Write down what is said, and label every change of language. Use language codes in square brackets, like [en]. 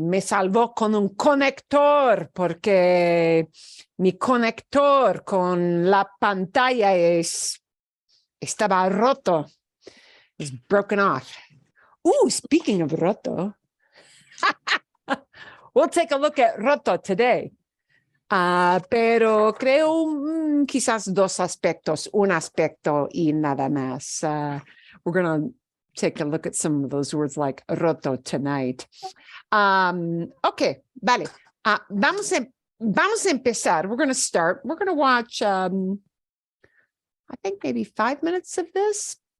[es] Me salvó con un conector, porque mi conector con la pantalla estaba roto. [en] It's broken off. Ooh, speaking of roto, we'll take a look at roto today. [es] Pero creo quizás dos aspectos, un aspecto y nada más. [en] We're going to take a look at some of those words like roto tonight. [es] Okay, vale. Vamos a empezar. [en] We're going to start. We're going to watch, I think maybe 5 minutes of this.